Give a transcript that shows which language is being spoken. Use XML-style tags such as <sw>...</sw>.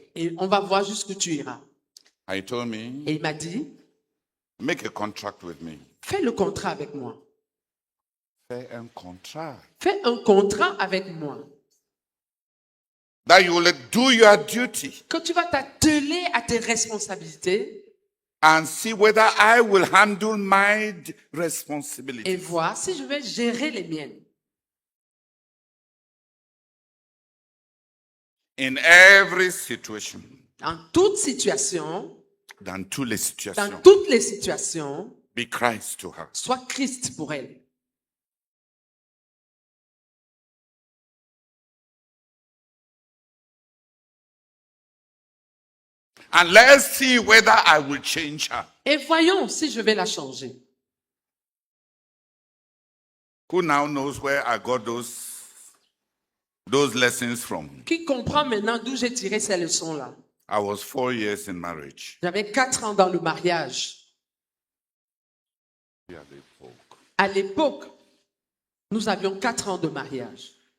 <fr>et on va voir jusqu'où tu iras.</fr> <en>And he told me,</en> <fr>Et il m'a dit,</fr> <en>make a contract with me.</en> <fr>fais le contrat avec moi. Fais un contrat. Fais un contrat avec moi.</fr> <en>That you will do your duty</en> <fr>Que tu vas t'atteler à tes responsabilités</fr> <en>and see whether I will handle my responsibility.</en> <fr>et voir si je vais gérer les miennes.</fr> <en>In every situation,</en> <fr>En toute situation, dans toutes les dans situations, toutes les situations,</fr> <en>be Christ to her.</en> <fr>sois Christ pour elle.</fr> <en>And let's see whether I will change her.</en> <fr>Et voyons si je vais la changer.</fr> <en>Who now knows where I got those lessons from?</en> <fr>Qui comprend maintenant d'où j'ai tiré ces leçons-là?</fr> <en>I was 4 years in marriage.</en> <fr>J'avais 4 ans dans le mariage. À l'époque, nous avions 4 ans de mariage.</fr>